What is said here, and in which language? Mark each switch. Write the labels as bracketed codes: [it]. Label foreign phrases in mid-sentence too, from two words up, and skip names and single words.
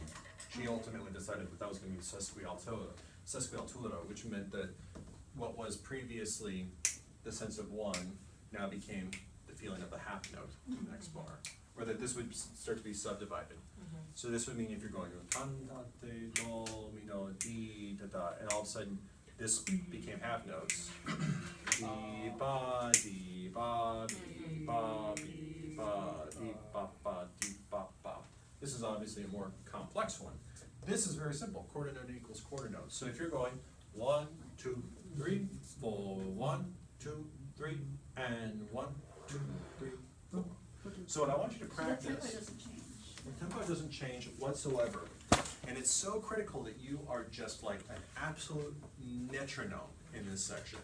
[en] She ultimately decided that was gonna be sesquialturo, which meant that what was previously the sense of one now became the feeling of the half note in the next bar, or that this would start to be subdivided. So this would mean if you're going to cantate, do, mi, no, di, da, da, and all of a sudden this became half notes. Di, ba, di, ba, di, ba, di, ba, di, ba, ba, di, ba, ba. This is obviously a more complex one. This is very simple, quarter note equals quarter note. So if you're going 1, 2, 3, 4, 1, 2, 3, and 1, 2, 3, 4. So what I want you to So the tempo practice, doesn't change. the tempo doesn't change whatsoever. And it's so critical that you are just like an absolute metronome in this section.